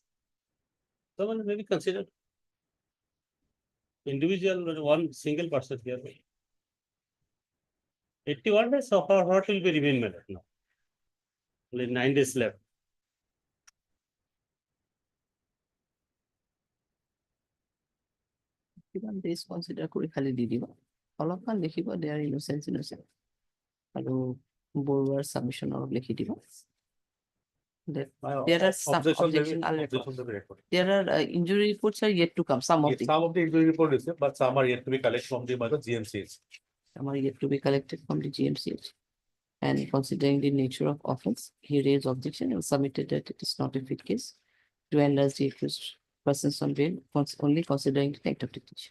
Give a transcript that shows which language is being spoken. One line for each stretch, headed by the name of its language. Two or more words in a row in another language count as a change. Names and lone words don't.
English: Someone maybe consider individual, one single person here. 81 days, so what will be remain, my lord, now? Only 9 days left. Even this consider
Assamese: কৰি খালি দি দিব অলপমান লিখিব
English: they are innocent
Assamese: আৰু বৰুৱাৰ submission অলপ লিখি দিব
English: that there are some objection I'll record. There are injury reports are yet to come, some of Some of the injury report is, but some are yet to be collected from the, my lord, GMCs. some are yet to be collected from the GMCH. And considering the nature of offense, he raised objection and submitted that it is not a fit case to enlarge the accused persons on bail, only considering the act of detention.